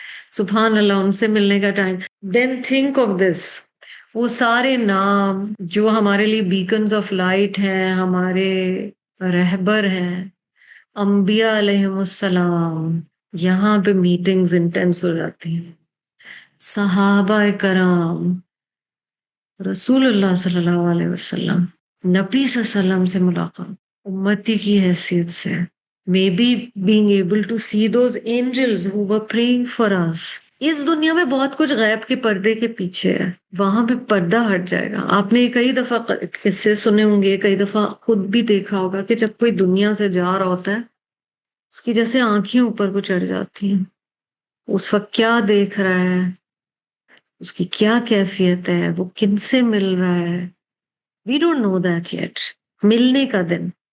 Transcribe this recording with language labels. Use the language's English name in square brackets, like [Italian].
[Urdu] سبحان اللہ، ان سے ملنے کا time. [English] then think of this, [Urdu] وہ سارے نام جو ہمارے لیے بیکنز آف لائٹ ہیں، ہمارے رہبر ہیں، انبیاء علیہم السلام، یہاں پہ میٹنگز انٹینس ہو جاتی ہیں. صحابہ کرام، رسول اللہ صلی اللہ علیہ وسلم، نبی صلی اللہ علیہ وسلم سے ملاقات امتی کی حیثیت سے. [English] Maybe being able to see those angels who were praying for us. [Urdu] اس دنیا میں بہت کچھ غیب کے پردے کے پیچھے ہے، وہاں پہ پردہ ہٹ جائے گا. آپ نے کئی دفعہ قصے سنے ہوں گے، کئی دفعہ خود بھی دیکھا ہوگا کہ جب کوئی دنیا سے جا رہا ہوتا ہے اس کی جیسے آنکھیں اوپر کو چڑھ جاتی ہیں. اس وقت کیا دیکھ رہا ہے، اس کی کیا کیفیت ہے، وہ کن سے مل رہا ہے، [English] we don't know that yet. [Urdu] ملنے کا دن.